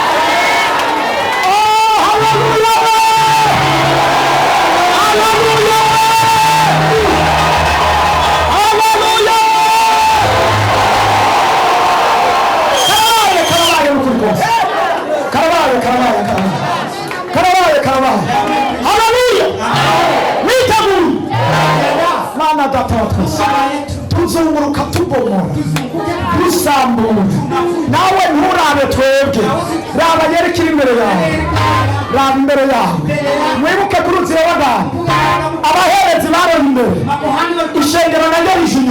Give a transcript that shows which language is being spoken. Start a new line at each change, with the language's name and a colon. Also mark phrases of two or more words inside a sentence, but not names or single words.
Rundi: Haleluya, haleluya, haleluya. Karabaye n'ukuri kose, karabaye. Haleluya, mwiteguye mana data wa twese, tuzunguruka tubomora dusambura. Nawe nturabe twebwe, raba Yeriko iri imbere yawe, raba imbere yawe, mwibuke ku ruzira w'abantu abaherezi baroye imbere, ishengero naryo rije inyuma.